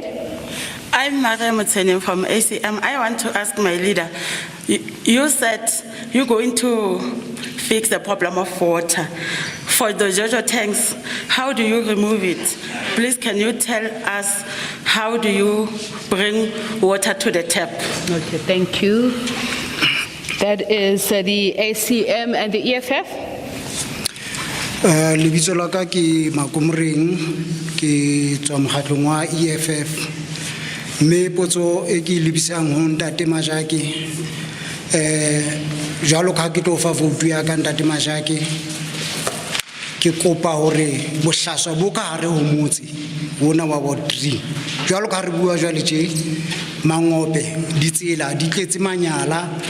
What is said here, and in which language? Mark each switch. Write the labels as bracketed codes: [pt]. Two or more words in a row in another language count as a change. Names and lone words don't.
[en] I'm Maria Mutsenyem from ACM. I want to ask my leader, you said you're going to fix the problem of water. For the Jojo tanks, how do you remove it? Please, can you tell us how do you bring water to the tap? Okay, thank you. That is the ACM and the EFF. [st] Lebitso la ka ke Makumring ke tswa mokgatlong wa EFF. Me potso e ke lebisang ho Ntate Majake jalo ka ke tlo fa vote ya ka Ntate Majake ke kopa hore bohlaswa bo ka hare ho motse bona wa Ward 3 jalo ka re bua jwale tje mangope ditsela di tletse manyala